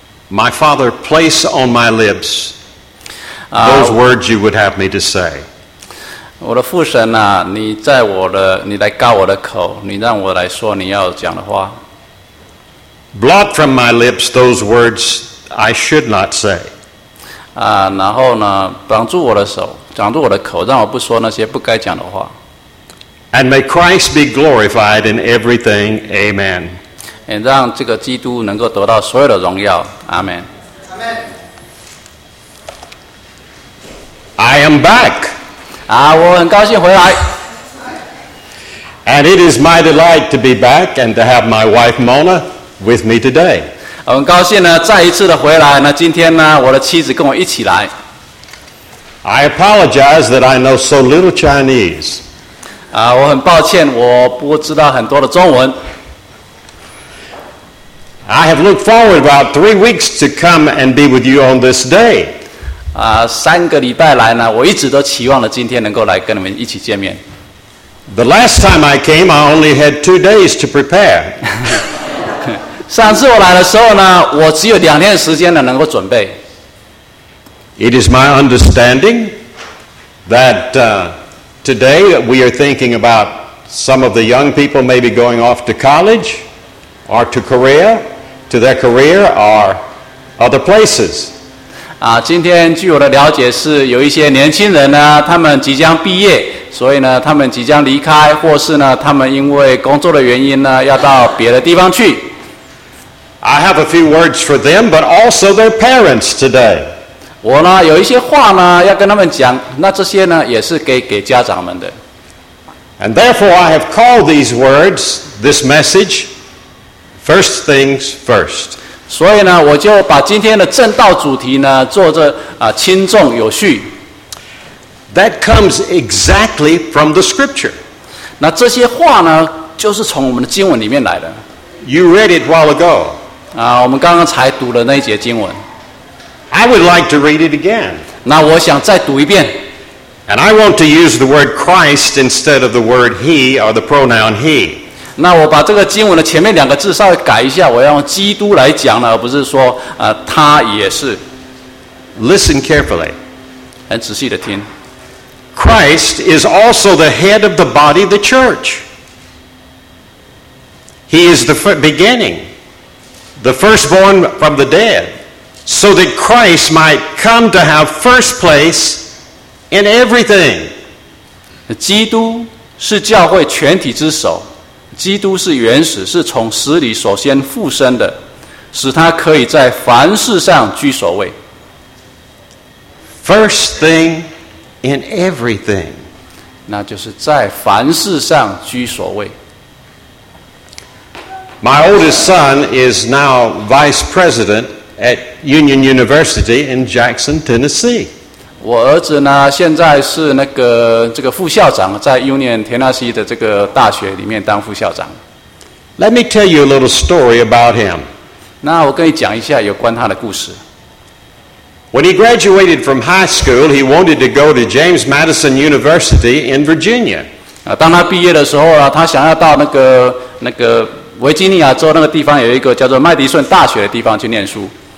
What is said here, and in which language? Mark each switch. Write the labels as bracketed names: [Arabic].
[English] My Father, place on my lips those words you would have me to say. [Chinese] 我的父神啊，你在我的，你来告我的口，你让我来说你要讲的话。 [English] Blot from my lips those words I should not say. [Chinese] 然后呢，挡住我的手，挡住我的口，让我不说那些不该讲的话。 [English] And may Christ be glorified in everything. Amen. [Chinese] 让这个基督能够得到所有的荣耀。阿们。 [English] I am back. [Chinese] 我很高兴回来。 [English] And it is my delight to be back and to have my wife Mona with me today. [Chinese] 我很高兴呢，再一次的回来。那今天呢，我的妻子跟我一起来。 [English] I apologize that I know so little Chinese. [Chinese] 我很抱歉，我不知道很多的中文。 [English] I have looked forward about 3 weeks to come and be with you on this day. [Chinese] 三个礼拜来呢，我一直都期望了今天能够来跟你们一起见面。 [English] The last time I came, I only had 2 days to prepare. [Chinese] 上次我来的时候呢，我只有两天时间呢能够准备。 [English] It is my understanding that today we are thinking about some of the young people maybe going off to college or to Korea. To their career or other places. [Chinese] 今天据我的了解是有一些年轻人呢，他们即将毕业，所以呢，他们即将离开，或是呢，他们因为工作的原因呢，要到别的地方去。 [English] I have a few words for them, but also their parents today. [Chinese] 我呢，有一些话呢，要跟他们讲，那这些呢，也是给家长们的。 [English] And therefore, I have called these words, this message. First things first. [Chinese] 所以呢，我就把今天的正道主题呢，做着轻重有序。 [English] That comes exactly from the scripture. [Chinese] 那这些话呢，就是从我们的经文里面来的。 [English] You read it while ago. [Chinese] 我们刚刚才读了那一节经文。 [English] I would like to read it again. [Chinese] 那我想再读一遍。 [English] And I want to use the word Christ instead of the word he or the pronoun he. [Chinese] 那我把这个经文的前面两个字稍微改一下，我要用基督来讲呢，而不是说他也是。 [English] Listen carefully， [Chinese] 很仔细的听。 [English] Christ is also the head of the body, the church. He is the beginning, the firstborn from the dead, so that Christ might come to have first place in everything. [Chinese] 基督是教会全体之首。基督是原始，是从死里首先复生的，使他可以在凡事上居首位。 [English] First thing in everything， [Chinese] 那就是在凡事上居首位。 [English] My oldest son is now vice president at Union University in Jackson, Tennessee. [Chinese] 我儿子呢，现在是那个这个副校长，在 Union 田纳西的这个大学里面当副校长。 [English] Let me tell you a little story about him. [Chinese] 那我跟你讲一下有关他的故事。 [English] When he graduated from high school, he wanted to go to James Madison University in Virginia. [Chinese] 当他毕业的时候啊，他想要到那个维吉尼亚州那个地方有一个叫做麦迪逊大学的地方去念书。